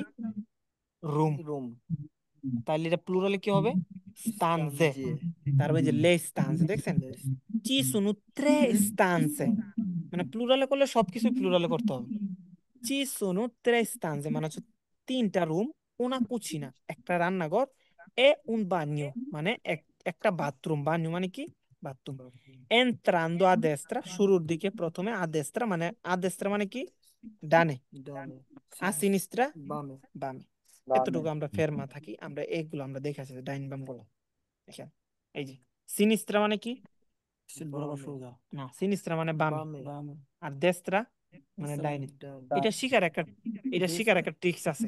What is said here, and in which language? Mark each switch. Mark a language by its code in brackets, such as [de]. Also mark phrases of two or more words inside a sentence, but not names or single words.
[bn] রুম। তাহলে এটা প্লুরালে কি হবে? স্তানজে। তারপরে যে [it] le stanze, [bn] দেখছেন? [it] ci sono tre stanze [bn] মানে প্লুরালে করলে সবকিছু প্লুরালে করতে হবে। [it] ci sono tre stanze [bn] মানে হচ্ছে 3টা রুম, [it] una cucina [bn] একটা রান্নাঘর, [it] e un bagno [bn] মানে একটা বাথরুম। বাথরুম মানে কি? বাথরুম। [it] entrando a destra [bn] শুরুর দিকে, প্রথমে [it] a destra [bn] মানে [it] a destra [bn] মানে কি? ডানে। [it] a sinistra বামে। [bn] বামে। এতটুকু আমরা ফেরমা থাকি, আমরা এগুলো আমরা দেখে আসি ডাইন বাম গুলো। দেখেন এই যে সিনিস্ত্রা মানে কি? না, সিনিস্ত্রা মানে বামে, আর দেস্ত্রা মানে ডাইনে। এটা শিখার একটা, এটা শিখার একটা ট্রিক্স আছে।